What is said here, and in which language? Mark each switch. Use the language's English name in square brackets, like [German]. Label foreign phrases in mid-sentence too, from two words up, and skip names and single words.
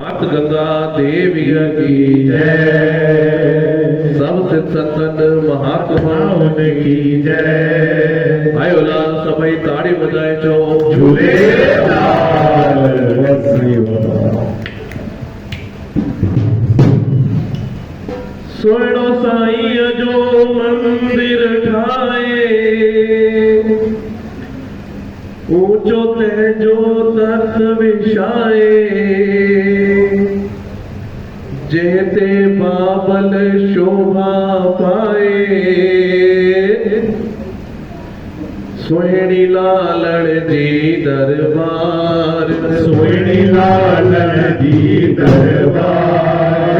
[Hindi] मात गंगा देवी की जय। सब सिद्ध संतन महात्माओं की जय। [Sindhi] भाई लाल सभी ताड़ी बजाए जो झूलेलाल। सोनो साईं जो मंदिर ठाए, ऊंचो तेजो तख्त विछाए, जेते बाबल शोभा पाए, सोहिणी लालण जी दरबार, सोहिणी लालण जी दरबार।